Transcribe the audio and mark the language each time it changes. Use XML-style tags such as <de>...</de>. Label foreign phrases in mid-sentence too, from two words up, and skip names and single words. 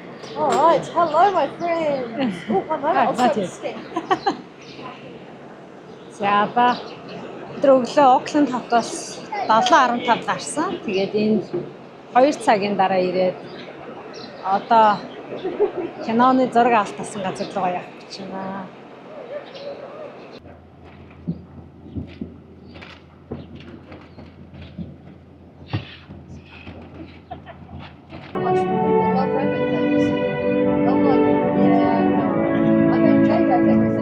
<en>All right, hello, my friends. Oh, one moment, I'll start with Steph.</en> <mn>За ба өглөө Окленд хотоос 7:15 гарсан. Тэгээд энэ 2 цагийн дараа ирээд одоо киноны зураг авалт тасан газар руу явах гэж байна.</mn> <en>Much people love rabbit things. I'm like, yeah, no. I know Jake has everything.</en>